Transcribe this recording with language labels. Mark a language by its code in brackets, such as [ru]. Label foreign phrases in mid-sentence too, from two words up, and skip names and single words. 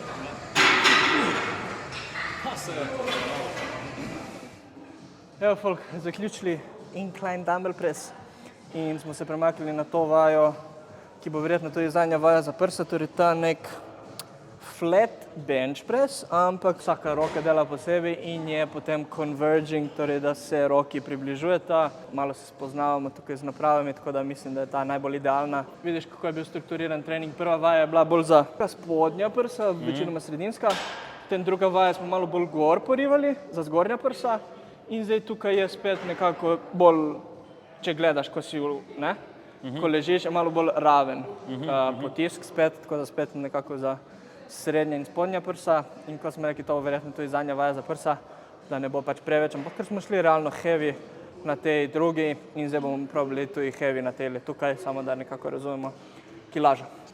[sl] Evo, folk, zaključili [en] incline dumbbell press [sl] in smo se premaknili na to vajo, ki bo verjetno tudi zadnja vaja za prsa, torej ta nek [en] flat bench press, [sl] ampak vsaka roka dela posebej in je potem converging, torej da se roki približujeta. Malo se spoznavamo tukaj z napravami, tako da mislim, da je ta najbolj idealna. Vidiš, kako je bil strukturiran trening. Prva vaja je bila bolj za spodnja prsa, večinoma sredinska, potem druga vaja smo malo bolj gor porivali, za zgornja prsa in zdaj tukaj je spet nekako bolj, če gledaš, ko si, ne, ko ležiš, je malo bolj raven potisk spet, tako da spet nekako za srednja in spodnja prsa in ko smo rekli, to verjetno tudi zadnja vaja za prsa, da ne bo pač preveč, ampak ker smo šli realno heavy na tej drugi in zdaj bomo probali tudi heavy na tele tukaj, samo da nekako razumemo kilažo.